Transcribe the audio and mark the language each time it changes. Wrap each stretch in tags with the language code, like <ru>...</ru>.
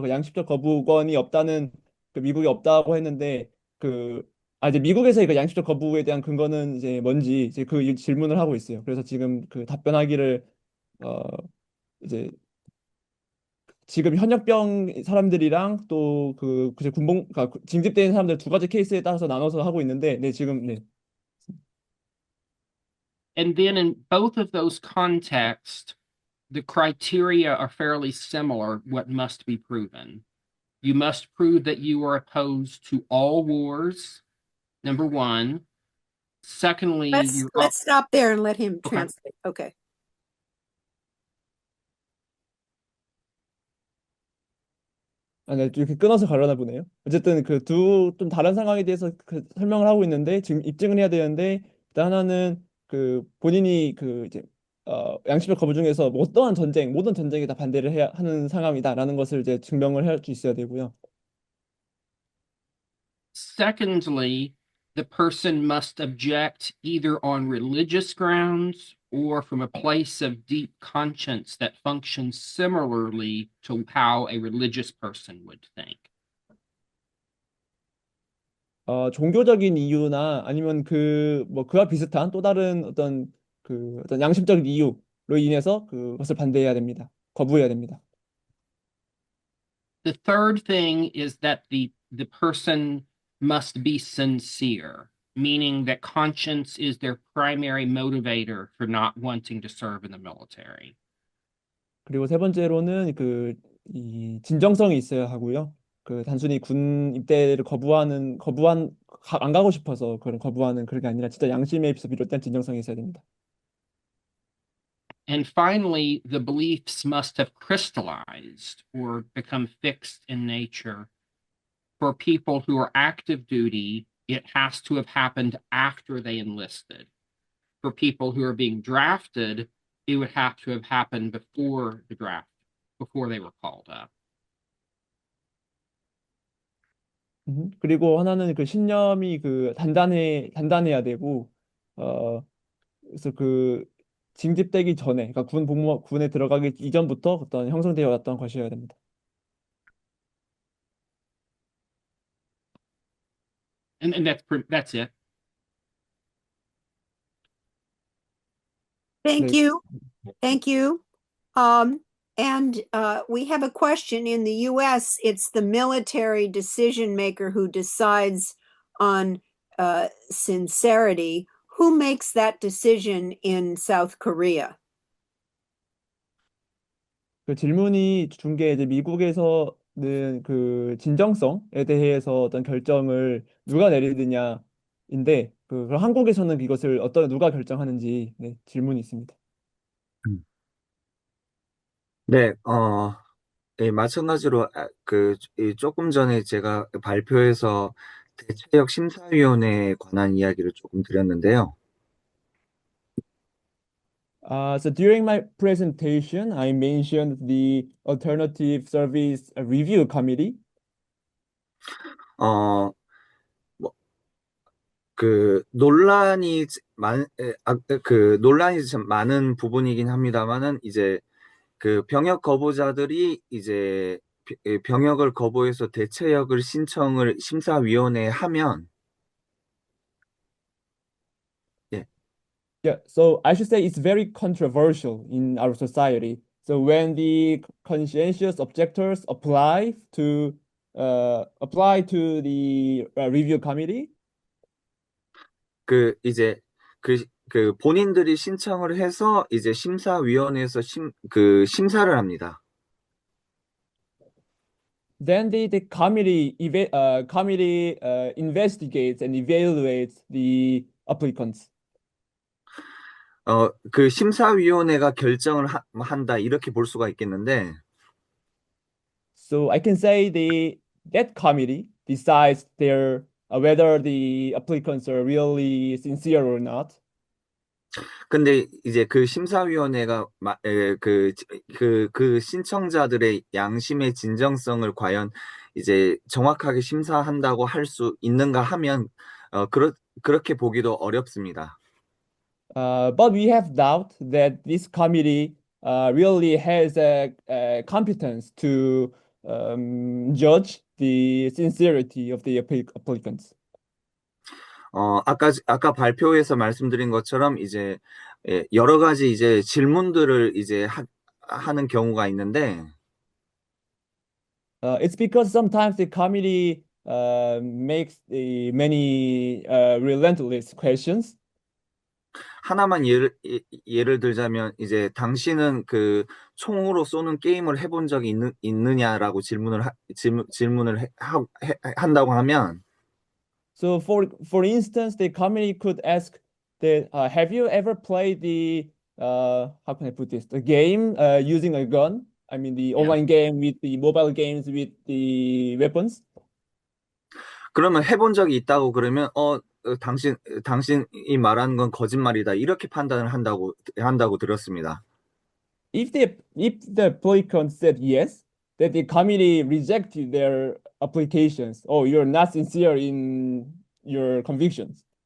<ko>그 양심적 거부권이 없다는, 그 미국이 없다고 했는데, 이제 미국에서의 그 양심적 거부에 대한 근거는 이제 뭔지 이제 그 질문을 하고 있어요. 그래서 지금 그 답변하기를, 어, 이제 지금 현역병 사람들이랑 또 그러니까 징집된 사람들 두 가지 케이스에 따라서 나눠서 하고 있는데, 네, 지금, 네.</ko> <en>and then in both of those contexts, the criteria are fairly similar, what must be proven. You must prove that you are opposed to all wars, number one. Secondly, Let's stop there and let him Okay. translate. Okay.</en> <ko>네, 이렇게 끊어서 가려나 보네요. 어쨌든 좀 다른 상황에 대해서 설명을 하고 있는데, 지금 입증을 해야 되는데, 일단 하나는 본인이 이제, 양심적 거부 중에서 뭐 어떠한 모든 전쟁에 다 반대를 해야 하는 상황이다라는 것을 이제 증명을 할 수 있어야 되고요.</ko> <en>Secondly, the person must object either on religious grounds or from a place of deep conscience that functions similarly to how a religious person would think.</en> <ko>종교적인 이유나 아니면 그와 비슷한 또 다른 어떤 양심적인 이유로 인해서 그것을 반대해야 됩니다. 거부해야 됩니다.</ko> <en>The third thing is that the person must be sincere, meaning that conscience is their primary motivator for not wanting to serve in the military.</en> <ko>그리고 세 번째로는 이 진정성이 있어야 하고요. 단순히 군 입대를 안 가고 싶어서 거부하는 그런 게 아니라 진짜 양심에서 비롯된 진정성이 있어야 됩니다.</ko> <en>And finally, the beliefs must have crystallized or become fixed in nature. For people who are active duty, it has to have happened after they enlisted. For people who are being drafted, it would have to have happened before the draft, before they were called up.</en> <ko>그리고 하나는 신념이 단단해야 되고, 그래서 징집되기 전에, 그러니까 군에 들어가기 이전부터 어떤 형성되어 왔던 것이어야 됩니다.</ko> <en>And that's it. Thank</en> <ko>네.</ko> <en>you. Thank you. And we have a question. In the US, it's the military decision maker who decides on sincerity. Who makes that decision in South Korea?</en> <ko>질문이 준 게 이제 미국에서는 진정성에 대해서 어떤 결정을 누가 내리느냐인데, 그럼 한국에서는 이것을 누가 결정하는지, 네, 질문이 있습니다. 네, 예, 마찬가지로 조금 전에 제가 발표에서 대체역 심사위원회에 관한 이야기를 조금 드렸는데요.</ko> <en>So during my presentation, I mentioned the Alternative Service Review Committee.</en> <ko>뭐, 논란이 참 많은 부분이긴 합니다만은 이제 병역 거부자들이 이제 병역을 거부해서 대체역을 신청을 심사위원회에 하면</ko> <en>Yeah, so I should say it's very controversial in our society. So when the conscientious objectors apply to the review committee,</en> <ko>이제 본인들이 신청을 해서 이제 심사위원회에서 심사를 합니다.</ko> <en>then the committee investigates and evaluates the applicants.</en> <ko>그 심사위원회가 결정을 한다 이렇게 볼 수가 있겠는데,</ko> <en>So I can say that committee decides whether the applicants are really sincere or not.</en> <ko>근데 이제 그 심사위원회가 그 신청자들의 양심의 진정성을 과연 이제 정확하게 심사한다고 할 수 있는가 하면 그렇게 보기도 어렵습니다.</ko> <en>But we have doubt that this committee really has a competence to judge the sincerity of the applicants.</en> <ko>아까 발표에서 말씀드린 것처럼 이제 여러 가지 이제 질문들을 이제 하는 경우가 있는데,</ko> <en>It's because sometimes the committee makes many relentless questions.</en> <ko>하나만 예를 들자면 이제 당신은 그 총으로 쏘는 게임을 해본 적이 있느냐라고 질문을 한다고 하면,</ko> <en>So for instance, the committee could ask that have you ever played the how can I put this? The game using a gun? I mean the online game with the mobile games with the weapons.</en> <ko>그러면 해본 적이 있다고 그러면 당신이 말하는 건 거짓말이다 이렇게 판단을 한다고 들었습니다.</ko> <en>If the applicant said yes, that the committee rejected their applications. Oh, you're not sincere in your convictions.</en>